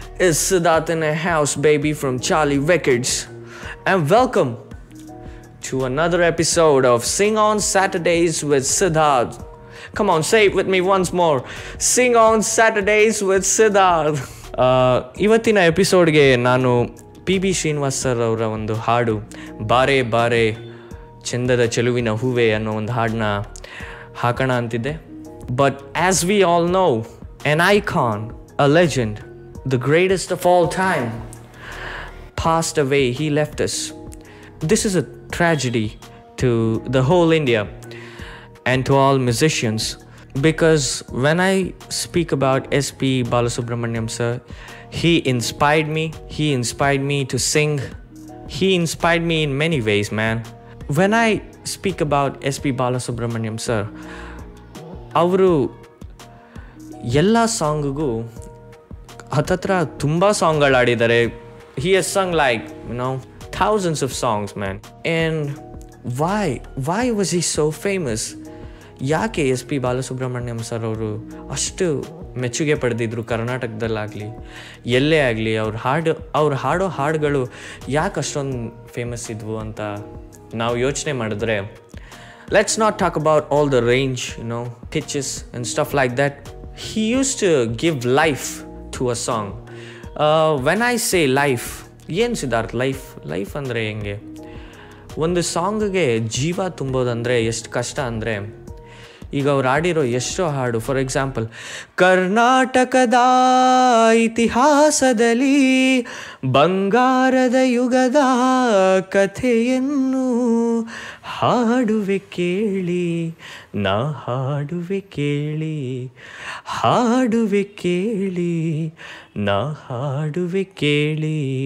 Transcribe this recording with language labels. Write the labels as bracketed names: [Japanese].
[English] It's Siddharth in a house, baby, from Charlie Records. And welcome to another episode of Sing On Saturdays with Siddharth. Come on, say it with me once more. Sing On Saturdays with Siddharth. [Kannada] ಇವತ್ತಿನ ಎಪಿಸೋಡ್ಗೆ ನಾನು P Srinivas sir ಅವರ ಒಂದು ಹಾಡು ಬಾರೆ ಬಾರೆ ಚಂದದ ಚೆಲುವಿನ ಹೂವೆ ಅನ್ನೋ ಒಂದು ಹಾಡನ್ನ ಹಾಕೋಣ ಅಂತಿದ್ದೆ. [English] But as we all know, an icon, a legend, the greatest of all time, passed away. He left us. This is a tragedy to the whole India and to all musicians, because when I speak about S.P. Balasubramaniam sir, he inspired me to sing. He inspired me in many ways, man. When I speak about S.P. [Kannada] Balasubramaniam sir, ಅವರು ಎಲ್ಲ ಸಾಂಗಿಗೂ ಹತ್ತತ್ರ ತುಂಬ ಸಾಂಗ್ಗಳು ಆಡಿದ್ದಾರೆ. [English] He has sung like thousands of songs, man. And why was he so famous? [Kannada] ಯಾಕೆ S P Balasubrahmanyam sir ಅವರು ಅಷ್ಟು ಮೆಚ್ಚುಗೆ ಪಡೆದಿದ್ರು ಕರ್ನಾಟಕದಲ್ಲಾಗಲಿ ಎಲ್ಲೇ ಆಗಲಿ? ಅವ್ರು ಹಾಡೋ ಹಾಡುಗಳು ಯಾಕೆ ಅಷ್ಟೊಂದು ಫೇಮಸ್ ಇದ್ವು ಅಂತ ನಾವು ಯೋಚನೆ ಮಾಡಿದ್ರೆ, [English] let's not talk about all the range, pitches and stuff like that. He used to give life to a song. When I say life, [Kannada] ಏನು ಸಿದ್ಧಾರ್ಥ್ ಲೈಫ್ ಅಂದರೆ ಹೆಂಗೆ? ಒಂದು ಸಾಂಗ್ಗೆ ಜೀವ ತುಂಬೋದಂದರೆ ಎಷ್ಟು ಕಷ್ಟ ಅಂದರೆ, ಈಗ ಅವ್ರು ಆಡಿರೋ ಎಷ್ಟೋ ಹಾಡು, ಫಾರ್ ಎಕ್ಸಾಂಪಲ್, ಕರ್ನಾಟಕದ ಇತಿಹಾಸದಲ್ಲಿ ಬಂಗಾರದ ಯುಗದ ಕಥೆಯನ್ನು ಹಾಡುವೆ ಕೇಳಿ, ನಾ ಹಾಡುವೆ ಕೇಳಿ, ಹಾಡುವೆ ಕೇಳಿ, ನಾ ಹಾಡುವೆ ಕೇಳಿ.